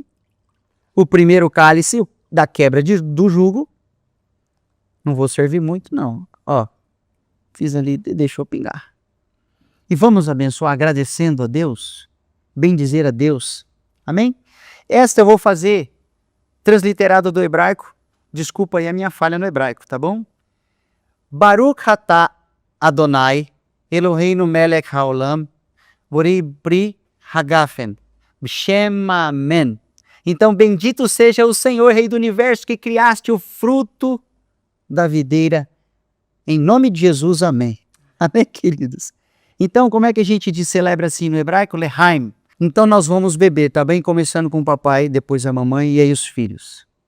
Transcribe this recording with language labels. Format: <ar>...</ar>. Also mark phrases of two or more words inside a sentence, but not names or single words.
<pt>O primeiro cálice da quebra do jugo, não vou servir muito não, ó, fiz ali, deixou pingar. E vamos abençoar agradecendo a Deus, bendizer a Deus, amém? Esta eu vou fazer transliterado do hebraico, desculpa aí a minha falha no hebraico, tá bom?</pt> <he>ברוך אתה אדוני, אלוהינו מלך העולם, בורא פרי הגפן, שם אמן.</he> <pt>Então, bendito seja o Senhor, Rei do Universo, que criaste o fruto da videira. Em nome de Jesus, amém. Amém, queridos? Então, como é que a gente celebra assim no hebraico? Lehaim. Então, nós vamos beber, tá bem? Começando com o papai, depois a mamãe e aí os filhos.</pt>